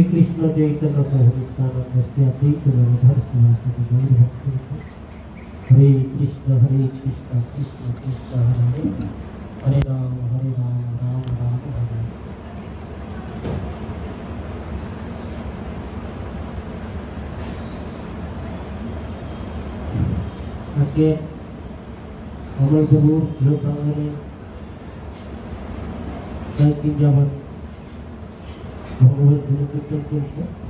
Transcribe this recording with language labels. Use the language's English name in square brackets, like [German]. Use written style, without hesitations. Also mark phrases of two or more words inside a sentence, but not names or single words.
[Sanskrit] कृष्ण चैतन्य प्रभु नित्यानंद श्री अद्वैत गदाधर शिवासादि गौर भक्तवृंद हरे कृष्ण कृष्ण कृष्ण हरे हरे राम राम राम हरे। [Bangla] আজকে আমার প্রভু প্রাঙ্গণে কয়েকদিন যাবৎ ভগবত গুণকীর্তন চলছে।